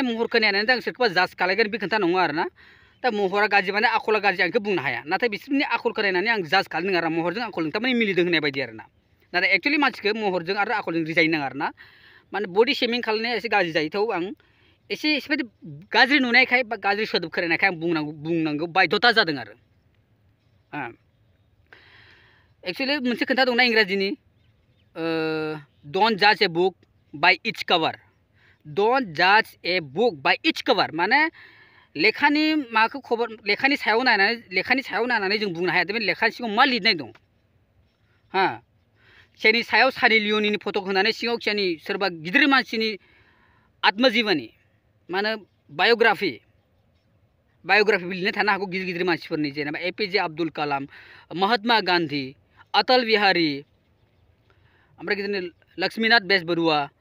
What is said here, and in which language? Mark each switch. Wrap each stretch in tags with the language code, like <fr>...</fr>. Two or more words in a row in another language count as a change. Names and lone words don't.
<brx>महरखौ नायनानै आं सोरखौबा जाज खालायगोन बे खोथा नङा आरो ना दा महरा गाज्रि माने आखला गाज्रि आं बेखौ बुंनो हाया नाथाय बिसोरनि आखलखौ नायनानै आं जाज खालामदों आरो महरजों आखलजों थारमाने मिलिदों होननाय बायदि आरो ना नाथाय एक्चुअलि मानसिखौ महरजों आरो आखलजों रिजायनो नाङा आरो ना माने</brx> <en>body shaming</en> <brx>खालामनाया एसे गाज्रि जायो थेवबो आं एसेबायदि गाज्रि नुनायखाय बा गाज्रि सोदोब खोनानायखाय आं बुंनांगौ बाध्यता जादों आरो एक्चुअलि मोनसे खोथा दंना इंराजिनि</brx> <en>don't judge a book by its cover don't judge a book by its cover</en> <brx>माने लेखानि माखौ खबर लेखानि सायाव नायनानै जों बुंनो हाया बे लेखानि सिङाव मा लिरनाय दं हा सेनि सायाव सानि लिय'निनि फट' होनानै सिङाव सेनि सोरबा गिदिर मानसिनि आत्मजीवनी माने बायोग्राफि लिरनाय थानो हागौ गिदिर मानसिफोरनि जेनेबा एपीजे आब्दुल कालाम महात्मा गान्धी अटल बिहारी ओमफ्राय बिदिनो लक्ष्मीनाथ बेजबरुवा</brx>